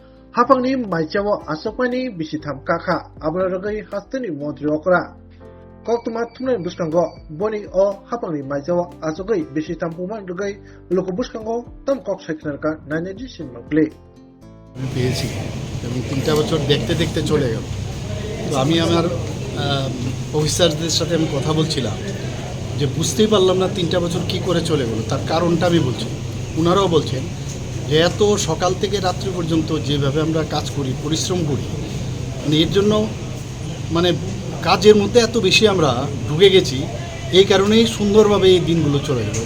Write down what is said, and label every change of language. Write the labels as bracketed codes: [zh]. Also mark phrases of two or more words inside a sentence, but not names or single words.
[trp] Hapangni maichawo asokmani bisitham kakha abrarogai hastani mantri okra. Koktuma thumnai buskango boni o hapangni maichawo asogai bisitham puman rugai loko buskango tam kok seknarka nainaji sinmakle. [bn] পেয়েছি এবং 3টা বছর দেখতে দেখতে চলে গেল। তো আমি আমার অফিসারদের সাথে আমি কথা বলছিলাম যে বুঝতেই পারলাম না 3টা বছর কি করে চলে গেল। তার কারণটা আমি বলছি, ওনারাও বলছেন যে এত সকাল থেকে রাত্রি পর্যন্ত যেভাবে আমরা কাজ করি, পরিশ্রম করি, মানে এর জন্য মানে কাজের মধ্যে এত বেশি আমরা ঢুকে গেছি, এই কারণেই সুন্দরভাবে এই দিনগুলো চলে গেল।